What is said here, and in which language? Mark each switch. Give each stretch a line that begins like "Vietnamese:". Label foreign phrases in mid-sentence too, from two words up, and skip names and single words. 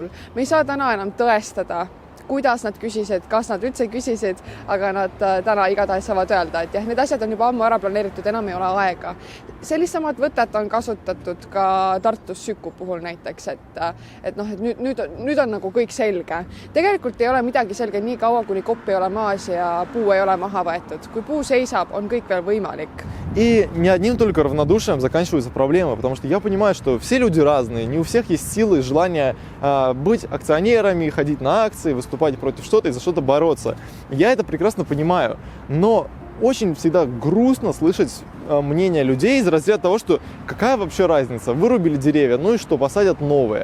Estonian: Me ei saa täna enam tõestada, kuidas nad küsisid, kas nad üldse küsisid, aga nad täna igatahes saavad öelda, et jah, need asjad on juba ammu ära planeeritud, enam ei ole aega. Sellist samad võtet on kasutatud ka Tartus Süku puhul näiteks, et nüüd on nagu kõik selge. Tegelikult ei ole midagi selge nii kaua, kuni kopp ei ole maas ja puu ei ole maha võetud. Kui puu seisab, on kõik veel võimalik.
Russian: И не одним только равнодушием заканчиваются проблемы, потому что я понимаю, что все люди разные, не у всех есть силы и желание быть акционерами, ходить на акции, выступать против что-то и за что-то бороться. Я это прекрасно понимаю, но очень всегда грустно слышать мнение людей из разряда того, что какая вообще разница, вырубили деревья, ну и что, посадят новые.